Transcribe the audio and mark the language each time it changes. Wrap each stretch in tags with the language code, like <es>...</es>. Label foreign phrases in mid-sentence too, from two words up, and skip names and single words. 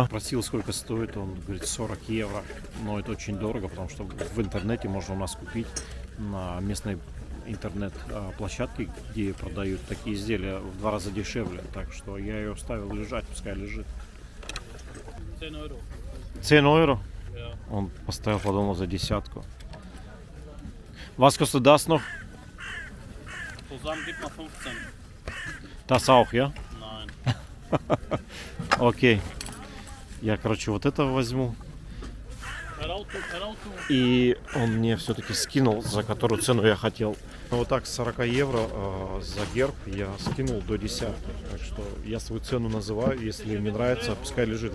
<ru>Спросил, сколько стоит, он говорит 40 евро. Но это очень дорого, потому что в интернете можно у нас купить на местной интернет-площадке, где продают такие изделия, в 2 раза дешевле. Так что я ее оставил лежать, пускай лежит.</ru> <de>10 euro.</de> <ru>10 евро?</ru> <de>Ja.</de> <ru>Он поставил, подумал, за десятку.</ru> <de>Was kostet das noch? Zusammen gibt man 15. Das auch, ja? Nein.</de> <ru>Окей. Я, короче, вот это возьму.</ru> <de>Per Auto.</de> <ru>И он мне все-таки скинул, за которую цену я хотел. Ну, вот так 40 евро за герб я скинул до десятки. Так что я свою цену называю. Если мне нравится, пускай лежит.</ru>